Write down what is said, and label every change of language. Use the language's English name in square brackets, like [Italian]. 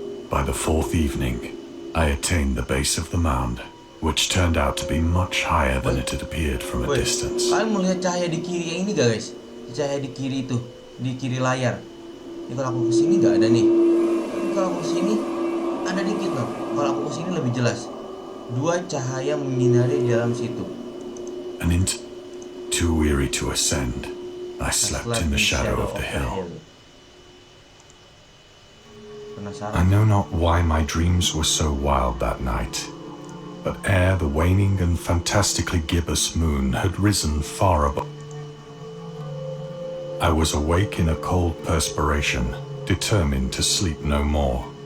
[English] By the fourth evening, I attained the base of the mound, which turned out to be much higher than it had appeared from a distance. [Indonesian] Kalian mau lihat cahaya di kiri yang ini gak guys? Cahaya di kiri itu, di kiri layar. Ini kalau aku kesini nggak ada nih. Ini kalau aku kesini ada dikit loh. Kalau aku kesini lebih jelas. Dua cahaya menyinari di dalam situ. [English] And too weary to ascend, I slept in the shadow of the hill. I know not why my dreams were so wild that night, but ere the waning and fantastically gibbous moon had risen far above, I was awake in a cold perspiration, determined to sleep no more.